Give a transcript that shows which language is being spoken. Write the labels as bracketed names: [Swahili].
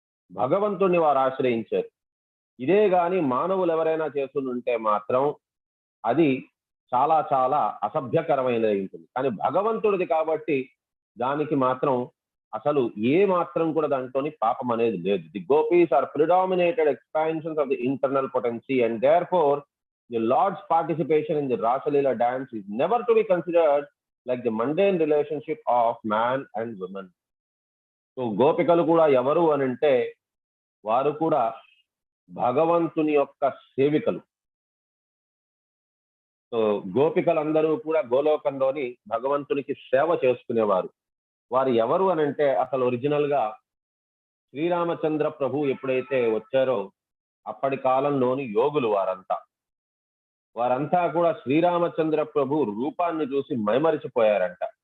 [Telugu] భగవంతుడిని వారు ఆశ్రయించారు. ఇదే గాని మానవులు ఎవరైనా చేస్తుంటే మాత్రం అది చాలా చాలా అసభ్యకరమైనది ఉంటుంది. కానీ భగవంతుడిది కాబట్టి దానికి మాత్రం అసలు ఏ మాత్రం కూడా దాంట్లోని పాపం అనేది లేదు. [English] The gopis are predominated expansions of the internal potency and therefore the Lord's participation in the Rasa Leela dance is never to be considered like the mundane relationship of man and woman. [Telugu] So గోపికలు కూడా ఎవరు అని అంటే వారు కూడా భగవంతుని యొక్క సేవికలు. So గోపికలందరూ కూడా గోలోకంలోని భగవంతునికి సేవ చేసుకునేవారు. వారు ఎవరు అని అంటే అసలు ఒరిజినల్ గా శ్రీరామచంద్ర ప్రభు ఎప్పుడైతే వచ్చారో అప్పటి కాలంలోని యోగులు వారంతా కూడా శ్రీరామచంద్ర ప్రభు రూపాన్ని చూసి మైమరిచిపోయారంట.